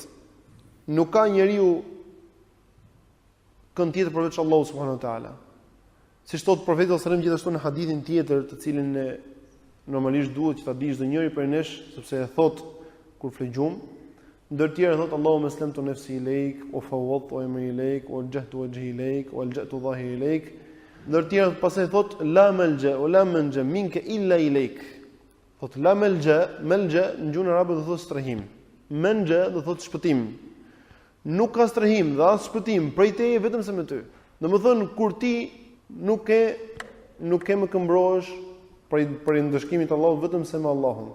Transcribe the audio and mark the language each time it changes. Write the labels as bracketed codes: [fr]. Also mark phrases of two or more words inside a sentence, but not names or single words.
[sq] Nuk ka njeriu kënd tjetër përveç Allahut [ar] سبحانه وتعالى. [sq] Siç thot profeti [ar] صلى الله عليه وسلم [sq] gjithashtu në hadithin tjetër, të cilin ne normalisht duhet që ta dish çdo njeri prej nesh, sepse e thot kur flegjum, ndër tjerë thot: [ar] "اللهم أسلمت نفسي إليك وفوضت أمري إليك ووجهت وجهي إليك وألجأت ظهري إليك." [sq] Ndër tjerë pastaj thot: [ar] "لا ملجأ ولا منجا منك إلا إليك." [sq] Thot [ar] لا ملجأ [sq] në gjuhën arabe do thot strehim. Manja do thot shpëtim. Nuk ka strehim dhe as shpëtim prej teje vetëm se me ty. Domethënë kur ti nuk ke më këmbrohesh prej ndëshkimit të Allahut vetëm se me Allahun.